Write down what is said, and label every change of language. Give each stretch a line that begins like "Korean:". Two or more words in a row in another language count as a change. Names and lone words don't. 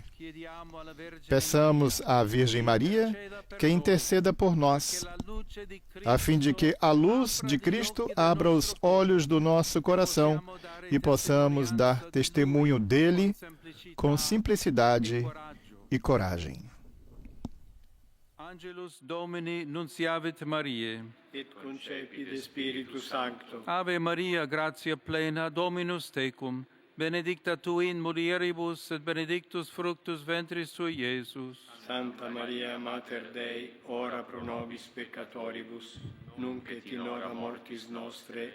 Portuguese: Peçamos à Virgem Maria que interceda por nós, a fim de que a luz de Cristo abra os olhos do nosso coração e possamos dar testemunho dele com simplicidade e coragem.
Latin: Angelus Domini nunciavit Mariae, et concepit Spiritus Sancto. Ave Maria, gratia plena, Dominus tecum, benedicta tu in mulieribus, et benedictus fructus ventris tui, Iesus. Santa Maria, Mater Dei, ora pro nobis peccatoribus, nunc et in hora mortis nostre.